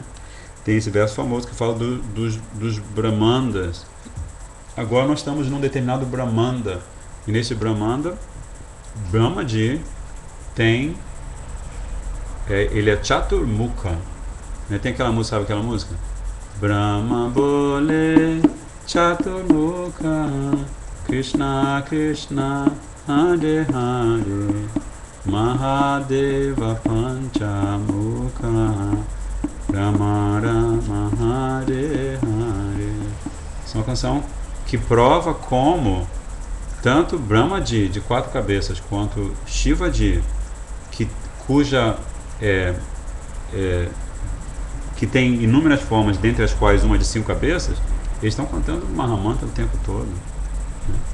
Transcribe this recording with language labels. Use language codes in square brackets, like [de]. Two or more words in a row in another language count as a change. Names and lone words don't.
[pt] Tem esse verso famoso que fala dos Brahmandas. Agora nós estamos num determinado Brahmanda, e nesse Brahmanda, Brahmaji tem, ele é Chaturmukha, né? Tem aquela música, sabe aquela música? [hi] ब्रह्मा बोले चतुर्मुख कृष्ण कृष्ण हरे हरे महादेव पञ्चमुख राम राम हरे हरे. [pt] Essa é uma canção que prova como tanto Brahmaji, de 4 cabeças, quanto Shivaji, que tem inúmeras formas, dentre as quais uma de 5 cabeças, eles estão cantando Mahamantra o tempo todo, né?